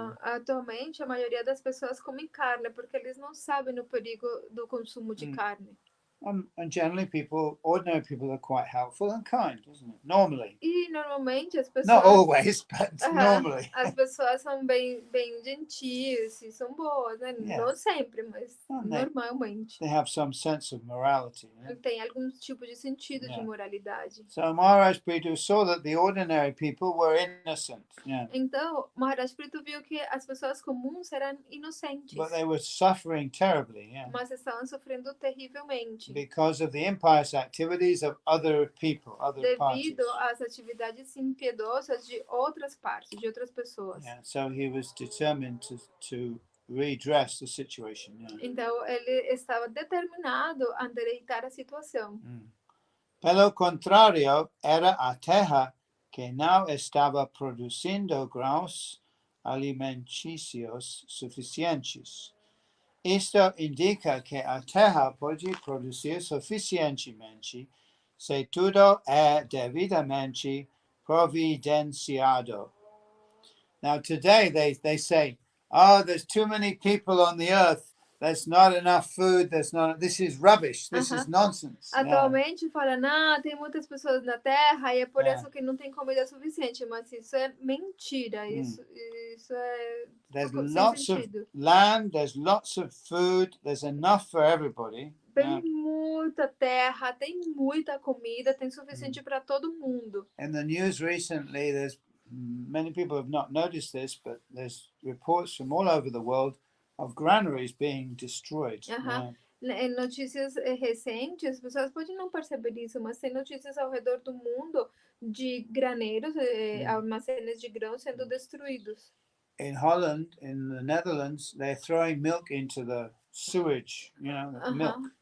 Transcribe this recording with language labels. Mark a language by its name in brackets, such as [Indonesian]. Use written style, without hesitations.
[Portuguese] Atualmente, a maioria das pessoas comem carne porque eles não sabem o perigo do consumo de carne. [English] And generally, ordinary people are quite helpful and kind, isn't it? Normally. [Portuguese] E normalmente as pessoas. [English] Not always, but normally. [Portuguese] As pessoas são bem gentis e são boas, né? Não sempre, mas normalmente. [English] They have some sense of morality. [Portuguese] Tem algum tipo de sentido de moralidade. [English] So Maharaj Pritu saw that the ordinary people were innocent. [Portuguese] Então, Maharaj Pritu viu que as pessoas comuns eram inocentes. [English] But they were suffering terribly. [Portuguese] Mas estavam sofrendo terrivelmente. [English] Because of the impious activities of other people, other parties. [Portuguese] Devido às atividades impiedosas de outras partes, de outras pessoas. [English] So he was determined to redress the situation. [Portuguese] Então ele estava determinado a endireitar a situação. Pelo contrário, era a terra que não estava produzindo grãos alimentícios suficientes. Isto indica que a terra pode produzir suficientemente se tudo é devidamente providenciado. [English] Now today they say, there's too many people on the earth. There's not enough food. This is rubbish. This is nonsense. [Portuguese] Atualmente fala, tem muitas pessoas na Terra e é por isso que não tem comida suficiente. Mas isso é mentira. Isso é [English] There's lots of land. There's lots of food. There's enough for everybody. [Portuguese] Tem muita terra, tem muita comida, tem suficiente para todo mundo. [English] In the news recently, many people have not noticed this, but there's reports from all over the world of granaries being destroyed. [Portuguese] Em notícias recentes, as pessoas podem não perceber isso, mas tem notícias ao redor do mundo de graneiros, armazéns de grãos sendo destruídos. [English] In Holland, in the Netherlands, they're throwing milk into the sewage, milk.